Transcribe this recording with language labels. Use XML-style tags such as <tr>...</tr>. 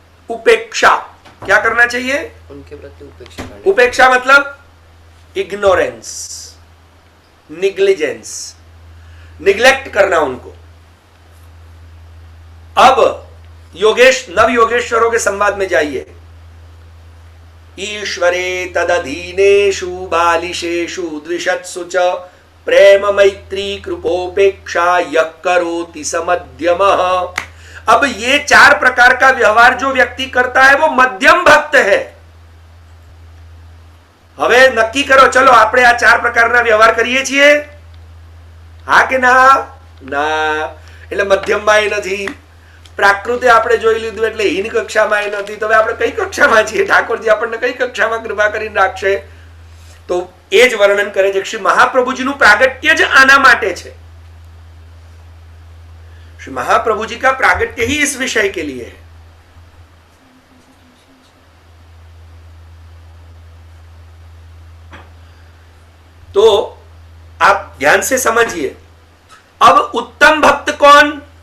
<hi>उपेक्षा। क्या करना चाहिए? उनके प्रति उपेक्षा करनी। उपेक्षा मतलब इग्नोरेंस, निग्लिजेंस, निग्लेक्ट करना उनको। अब नव योगेश्वरों के संवाद में जाइए।</hi> <sa>ईश्वरे तदधीनेषु बालिशेषु द्विषत्सु च प्रेम मैत्री कृपोपेक्षा यः करोति स मध्यमः।</sa> <hi>अब ये 4 प्रकार का व्यवहार जो व्यक्ति करता है वो मध्यम भक्त है।</hi> <gu>હવે નક્કી કરો, ચલો આપણે આ 4 પ્રકારના વ્યવહાર કરીએ છીએ, હા કે ના? ના, એટલે મધ્યમમાં નથી, પ્રાકૃતે આપણે જોઈ લીધું એટલે હીન કક્ષામાં નથી, તો હવે આપણે કઈ કક્ષામાં છીએ? ઠાકોરજી આપણને કઈ કક્ષામાં કૃપા કરીને રાખશે? તો એ જ વર્ણન કરે છે. શ્રી મહાપ્રભુજીનું પ્રાગટ્ય જ આના માટે છે.</gu> <hi>श्री महाप्रभु जी का प्रागट्य ही इस विषय के लिए है. तो आप ध्यान से समझिए. अब उत्तम भक्त कौन?</hi>